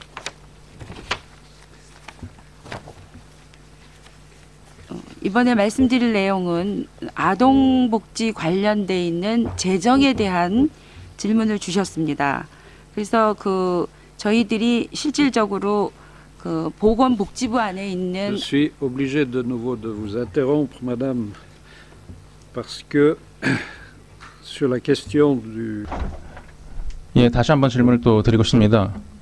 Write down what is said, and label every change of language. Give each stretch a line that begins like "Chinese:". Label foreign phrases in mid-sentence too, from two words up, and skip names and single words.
Korean: 이번에 말씀드릴 내용은 아동복지 관련돼 있는 재정에 대한 질문을 주셨습니다. 그래서 그 저희들이 실질적으로 그 보건복지부 안에 있는
French: Je suis obligé de nouveau de vous interrompre, madame, parce que sur la question du
Korean: 예, 다시 한번 질문을 또 드리고 싶습니다.